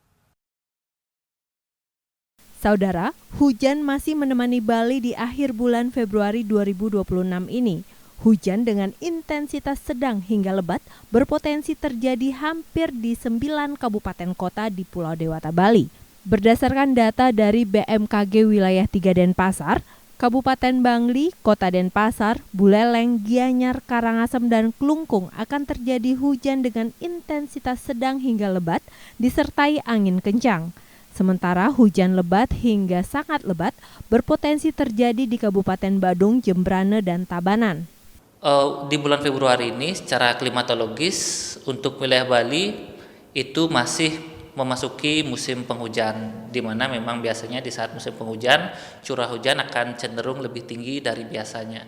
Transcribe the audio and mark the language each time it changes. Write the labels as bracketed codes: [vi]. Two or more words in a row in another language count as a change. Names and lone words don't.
[id] Saudara, hujan masih menemani Bali di akhir bulan Februari 2026 ini. Hujan dengan intensitas sedang hingga lebat berpotensi terjadi hampir di 9 kabupaten kota di Pulau Dewata, Bali. Berdasarkan data dari BMKG wilayah 3 Denpasar, Kabupaten Bangli, Kota Denpasar, Buleleng, Gianyar, Karangasem, dan Klungkung akan terjadi hujan dengan intensitas sedang hingga lebat disertai angin kencang. Sementara hujan lebat hingga sangat lebat berpotensi terjadi di Kabupaten Badung, Jembrane, dan Tabanan. Di bulan Februari ini secara klimatologis untuk wilayah Bali itu masih memasuki musim penghujan, di mana memang biasanya di saat musim penghujan curah hujan akan cenderung lebih tinggi dari biasanya.